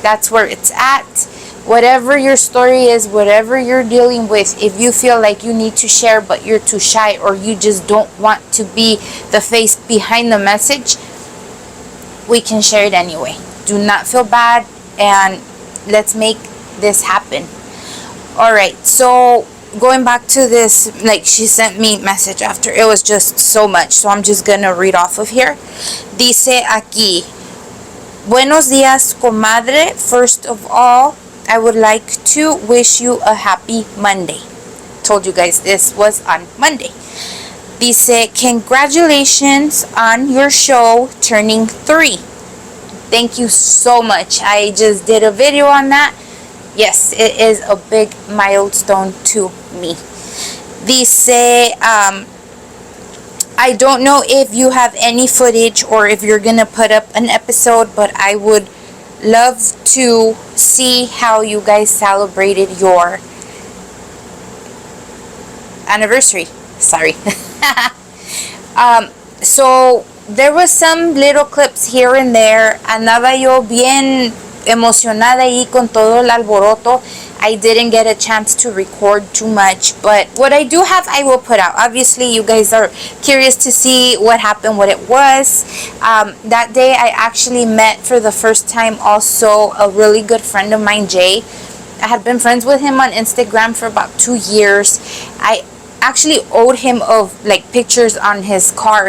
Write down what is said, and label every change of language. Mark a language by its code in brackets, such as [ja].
[en] That's where it's at. Whatever your story is, whatever you're dealing with, if you feel like you need to share but you're too shy, or you just don't want to be the face behind the message, we can share it anyway. Do not feel bad, and let's make this happen. All right, so going back to this, like, she sent me message after. It was just so much, so I'm just gonna read off of here. [es] Dice aquí, buenos dias, comadre. [en] First of all, I would like to wish you a happy Monday. Told you guys this was on Monday. Dice, congratulations on your show turning 3. Thank you so much. I just did a video on that. Yes, it is a big milestone to me. Dice, I don't know if you have any footage or if you're gonna put up an episode, but I would love to see how you guys celebrated your anniversary. Sorry. So there was some little clips here and there. [es] Andaba yo bien emocionada ahí con todo el alboroto. [en] I didn't get a chance to record too much, but what I do have, I will put out. Obviously, you guys are curious to see what happened, what it was. That day, I actually met for the first time also a really good friend of mine, Jay. I had been friends with him on Instagram for about 2 years. I actually owed him of like pictures on his car.